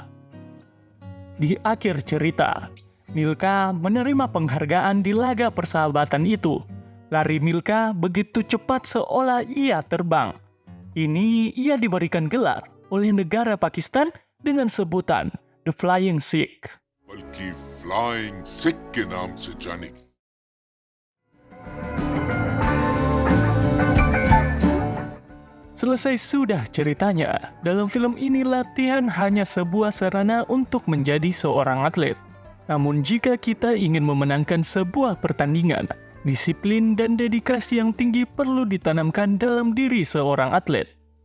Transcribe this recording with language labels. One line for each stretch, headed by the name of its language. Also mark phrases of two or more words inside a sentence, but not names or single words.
Indonesian: Di akhir cerita, Milka menerima penghargaan di laga persahabatan itu. Lari Milka begitu cepat seolah ia terbang. Ini ia diberikan gelar oleh negara Pakistan dengan sebutan The Flying Sikh.
Hindi: बल्कि फ्लाइंग सिख के नाम से जाने की।
Indonesian: Selesai sudah ceritanya, dalam film ini latihan hanya sebuah sarana untuk menjadi seorang atlet. Namun jika kita ingin memenangkan sebuah pertandingan, disiplin dan dedikasi yang tinggi perlu ditanamkan dalam diri seorang atlet.